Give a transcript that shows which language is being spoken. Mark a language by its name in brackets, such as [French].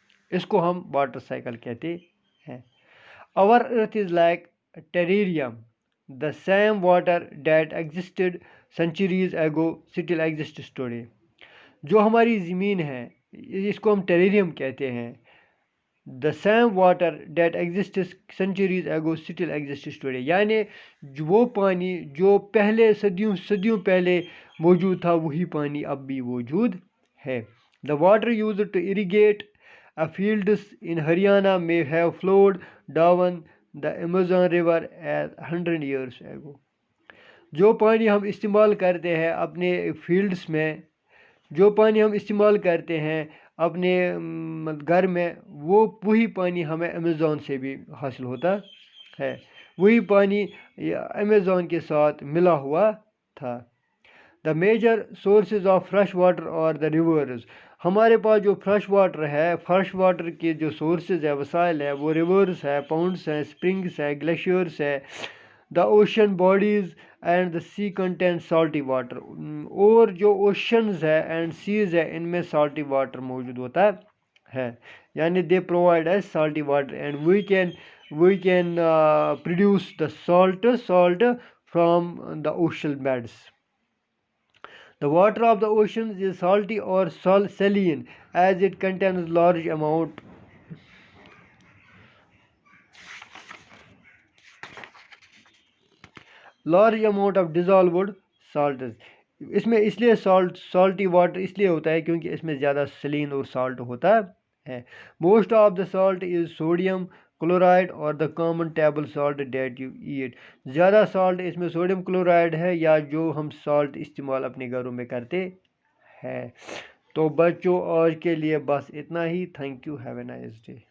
[Urdu] اس کو ہم water cycle کہتے ہیں. [English] Our earth is like a terrarium. The same water that existed centuries ago still exists today. [Urdu] جو ہماری زمین ہے، اس کو ہم ٹیریریم کہتے ہیں. [English] the same water that exists centuries ago still exists today. [Urdu] یعنی وہ پانی جو پہلے صدیوں پہلے موجود تھا وہی پانی اب بھی موجود ہے. [English] The water used to irrigate fields in Haryana may have flowed down the Amazon River as 100 years ago. [Urdu] جو پانی ہم استعمال کرتے ہیں اپنے فیلڈس میں، جو پانی ہم استعمال کرتے ہیں اپنے گھر میں، وہی پانی ہمیں امیزون سے بھی حاصل ہوتا ہے، وہی پانی امیزون کے ساتھ ملا ہوا تھا. [English] The major sources of fresh water اور the rivers. [Urdu] ہمارے پاس جو فریش واٹر ہے، فریش واٹر کے جو سورسز ہے، وسائل ہے، وہ ریورز ہے، پاؤنڈس ہیں، اسپرنگس ہے، گلیشیئرس ہے. [English] The ocean bodies and the sea content salty water. [Urdu] اور جو اوشنز ہے اینڈ سیز ہے ان میں سالٹی واٹر موجود ہوتا ہے، یعنی [English] They provide us salty water and we can produce the salt from the ocean beds. The water of the oceans is salty or saline as it contains large amount of dissolved salts. [Urdu] اس میں اس لیے salty water اس لیے ہوتا ہے کیونکہ اس میں زیادہ Celine اور salt ہوتا ہے. [English] Most of the salt is sodium chloride or the common table salt that you eat. [Urdu] زیادہ سالٹ اس میں سوڈیم کلورائڈ ہے یا جو ہم سالٹ استعمال اپنے گھروں میں کرتے ہیں. تو بچوں آج کے لیے بس اتنا ہی. [English] Thank you. Have a nice day.